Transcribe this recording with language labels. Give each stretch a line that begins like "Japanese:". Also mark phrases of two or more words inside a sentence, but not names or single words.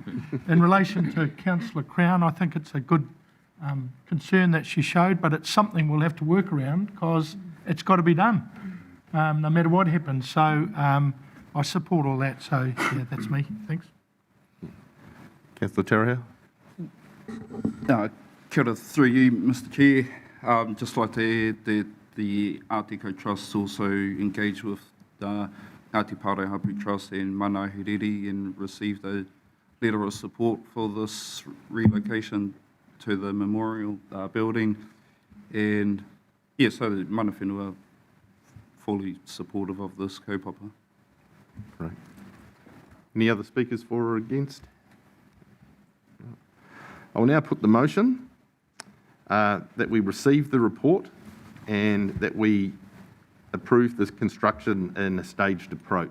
English: In relation to Councillor Crown, I think it's a good concern that she showed, but it's something we'll have to work around because it's got to be done, no matter what happens. So I support all that. So yeah, that's me. Thanks. Councillor Tariha.
Māori: Kia ora,
English: through you, Mr Chair. Just like to add that the Art Deco Trust also engaged with the Ngāti Pārai Hapu Trust and Mana Hereri and received a letter of support for this relocation to the memorial building. And yeah, so the
Māori: mana whenua
English: are fully supportive of this kaupapa. Right. Any other speakers for or against? I will now put the motion that we receive the report and that we approve this construction in a staged approach.